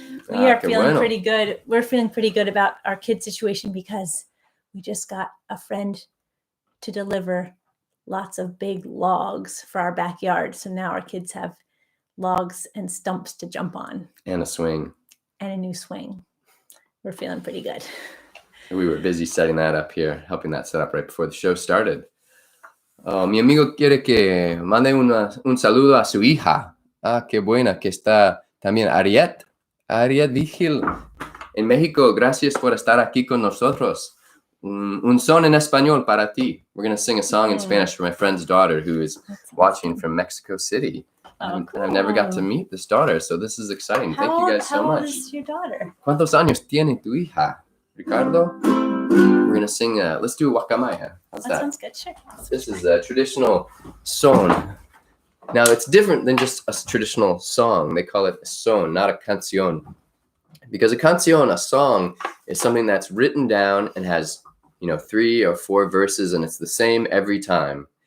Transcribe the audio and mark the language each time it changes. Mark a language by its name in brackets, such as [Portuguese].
[English] We are feeling pretty good. We're feeling pretty good about our kid situation because we just got a friend to deliver lots of big logs for our backyard. So now our kids have logs and stumps to jump on. And a swing. And a new swing. We're feeling pretty good. We were busy setting that up here, helping that set up right before the show started. [Spanish] Mi amigo quiere que mande un saludo a su hija. Qué buena que está también Ariet Vigil en México. Gracias por estar aquí con nosotros. Un son en español para ti. [English] We're going to sing a song in Spanish for my friend's daughter who is watching from Mexico City. And I've never got to meet this daughter, so this is exciting. Thank you guys so much. How old is your daughter? [Spanish] ¿Cuántos años tiene tu hija, Ricardo? [English] We're going to sing, let's do a guacamaya. How's that? Sounds good, sure. This is a traditional son. Now, it's different than just a traditional song. They call it a son, not a canción. Because a canción, a song, is something that's written down and has, 3 or 4 verses, and it's the same every time.